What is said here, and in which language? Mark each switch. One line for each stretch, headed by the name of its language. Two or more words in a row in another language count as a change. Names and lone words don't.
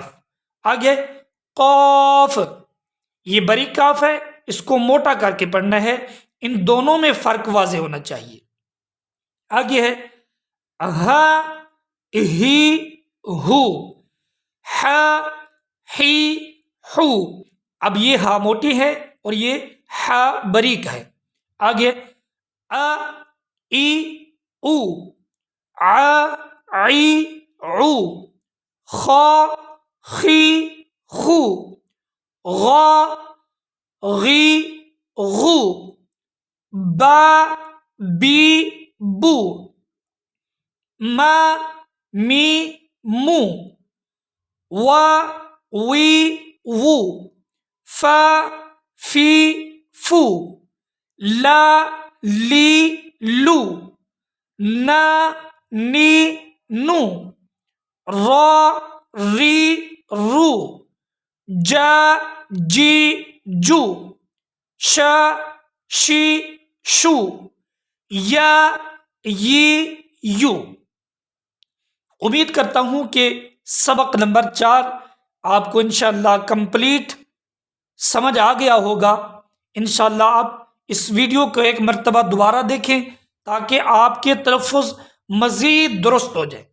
Urdu: آگے قاف، یہ بری کاف ہے، اس کو موٹا کر کے پڑھنا ہے، ان دونوں میں فرق واضح ہونا چاہیے۔ آگے ہے ہا، ہی، ہو، ہا، ہی، ہو۔ اب یہ ہا موٹی ہے اور یہ ہا بریک ہے۔ آگے ا، ای، او، ع، عی، عو، خا، خی، خو، غا، غی، غو، با، بی، بو، ما، می، مو، وا، وی، وو، فا، فی، فو، لا، لی، لو، نا، نی، نو، را، ری، رو، جا، جی، جو، شا، شی، شو، یا، ی، یو۔ امید کرتا ہوں کہ سبق نمبر 4 آپ کو انشاءاللہ کمپلیٹ سمجھ آ گیا ہوگا۔ انشاءاللہ آپ اس ویڈیو کو ایک مرتبہ دوبارہ دیکھیں تاکہ آپ کے تلفظ مزید درست ہو جائے۔